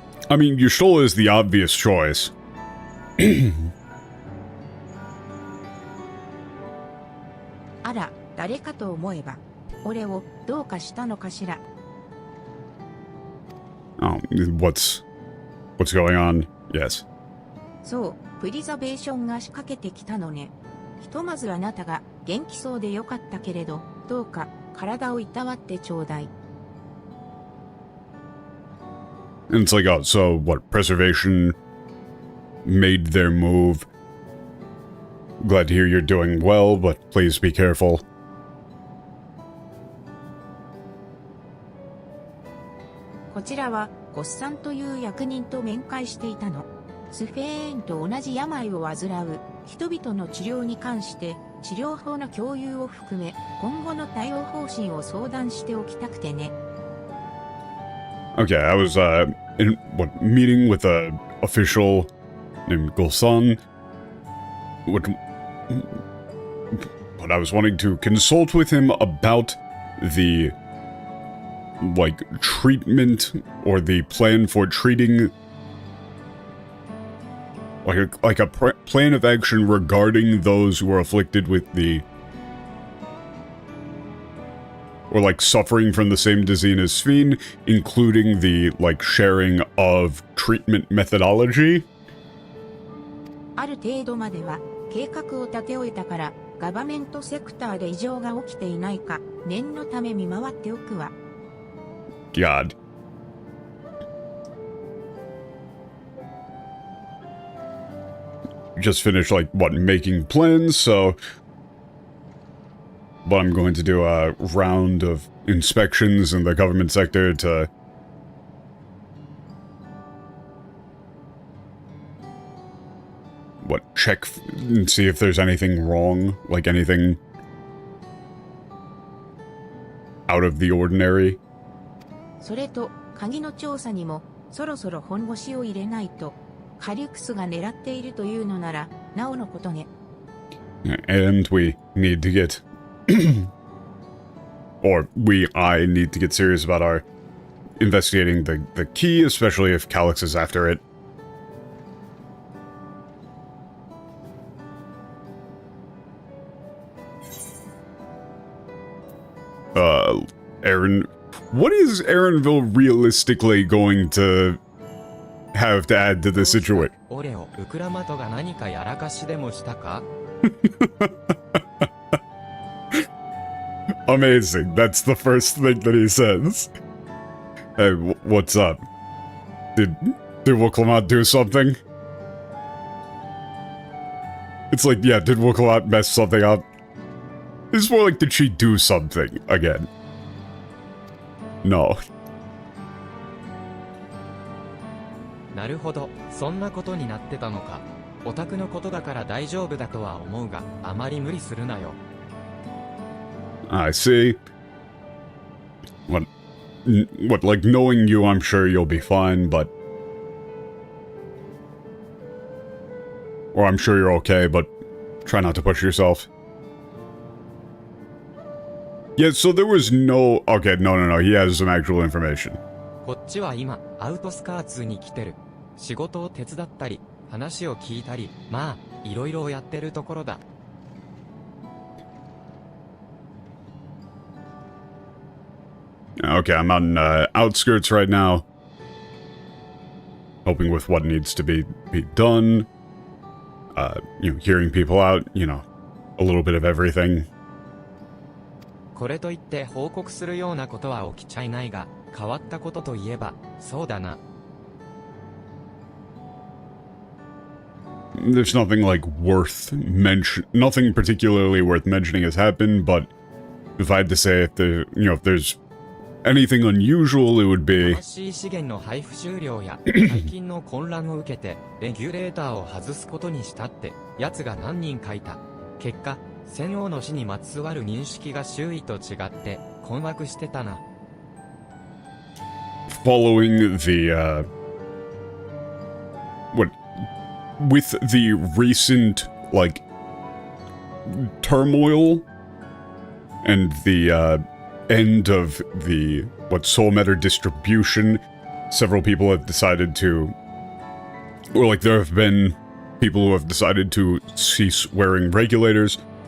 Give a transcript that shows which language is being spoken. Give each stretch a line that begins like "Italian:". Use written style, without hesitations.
English: I mean, Yushtola is the obvious choice.
Japanese: あら、誰かと思えば、俺をどうかしたのかしら。
English: Oh, what's going on? Yes.
Japanese: そう、プリザベーションが仕掛けてきたのね。ひとまずあなたが元気そうでよかったけれど、どうか体をいたわってちょうだい。
English: And it's like, oh, so what? Preservation made their move. Glad to hear you're doing well, but please be careful.
Japanese: こちらはゴッサンという役人と面会していたの。スフェーンと同じ病を患う人々の治療に関して治療法の共有を含め今後の対応方針を相談しておきたくてね。
English: Okay, I was, in, meeting with a official named Gulsan. But I was wanting to consult with him about the, like, treatment, or the plan for treating, like a plan of action regarding those who are afflicted with the, or like suffering from the same disease as Sphene, including the like sharing of treatment methodology.
Japanese: ある程度までは計画を立て終えたからガバメントセクターで異常が起きていないか念のため見回っておくわ。
English: God. Just finished like making plans, so but I'm going to do a round of inspections in the government sector to check and see if there's anything wrong, like anything out of the ordinary.
Japanese: それと鍵の調査にもそろそろ本腰を入れないと。カリュクスが狙っているというのならなおのことね。
English: And we need to get I need to get serious about our investigating the key, especially if Calyx is after it. Aaron, what is Aaronville realistically going to have to add to the situation.
Japanese: オレオウクラマトが何かやらかしでもしたか？
English: Amazing. That's the first thing that he says. Hey, what's up? Did Woklamat do something? It's like, yeah, did Woklamat mess something up? It's more like, did she do something again? No.
Japanese: なるほど、そんなことになってたのか。オタクのことだから大丈夫だとは思うが、あまり無理するなよ。
English: I see. What, like, knowing you, I'm sure you'll be fine, but... Or I'm sure you're okay, but try not to push yourself. Yeah, so there was no... Okay, no, he has some actual information.
Japanese: こっちは今、アウトスカーツに来てる。仕事を手伝ったり、話を聞いたり、まあ、いろいろやってるところだ。
English: Okay, I'm on outskirts right now. Helping with what needs to be done. Hearing people out, a little bit of everything.
Japanese: これといって報告するようなことは起きちゃいないが、変わったことといえば、そうだな。
English: There's nothing like nothing particularly worth mentioning has happened, but if I had to say if there's anything unusual, it would be...
Japanese: 資源の配布終了や最近の混乱を受けてレギュレーターを外すことにしたって奴が何人かいた。結果、戦王の死にまつわる認識が周囲と違って困惑してたな。
English: Following the with the recent like turmoil and the end of the soul matter distribution, several people have decided to, or like there have been people who have decided to cease wearing regulators.